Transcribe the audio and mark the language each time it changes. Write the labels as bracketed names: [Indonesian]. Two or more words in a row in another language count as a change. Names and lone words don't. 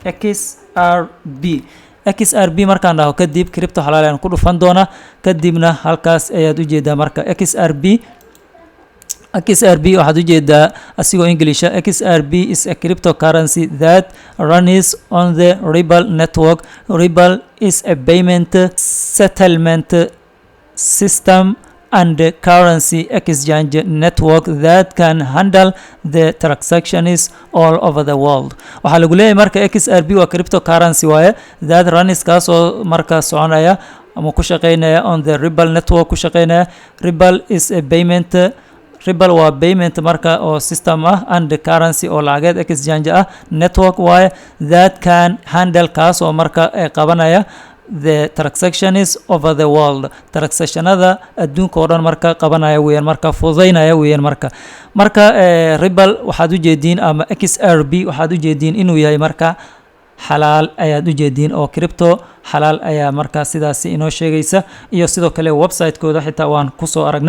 [Somali] XRP markaan dhaho kadib crypto xalaal ayaan ku dhufan doonaa kadibna halkaas ayaad u jeedaa marka XRP waxaad u jeedaa asigoo English [English] XRP is a cryptocurrency that runs on the Ripple network. Ripple is a payment settlement system and currency exchange network that can handle the transactions all over the world. [Somali] waxaa lagu leeyahay marka XRP waa cryptocurrency waaye [English] that runs [Somali] kaasoo marka soconaya ama ku shaqeynaya [English] on the Ripple network [Somali] ku shaqeynaya. [English] Ripple is a payment [Somali] Ripple waa payment marka oo system ah [English] and currency [Somali] oo lacageed exchange ah network waaye [English] that can handle [Somali] kaasoo marka qabanaya [English] the transactions over the world. [Somali] transactionada adduunka oo dhan marka qabanaya weeyaan marka fududeynaya weeyaan marka Ripple waxaad u jeediin ama XRP waxaad u jeediin inuu yahay marka xalaal ayaad u jeediin oo crypto xalaal ayaa marka sidaas inoo sheegaysa iyo sidoo kale website-kooda xitaa waan ku soo aragnay.